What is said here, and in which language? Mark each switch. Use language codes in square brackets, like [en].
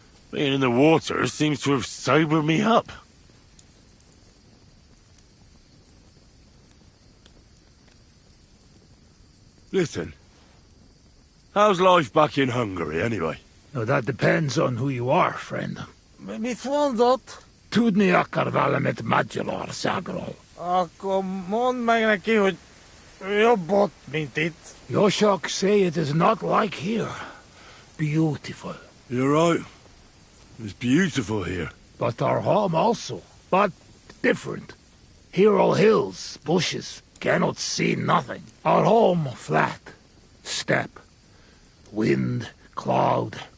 [en] Being in the water seems to have sobered me up. Listen, how's life back in Hungary, anyway? Now, that depends on who you are, friend. [hu] Mit mondott? Tudni akar valamit Magyarországról. Akkor mondd meg neki, hogy jobb ott, mint itt. [en] Yoshok say it is not like here. Beautiful. You're right. It's beautiful here. But our home also. But different. Here all hills, bushes, cannot see nothing. Our home flat. Steppe. Wind, cloud.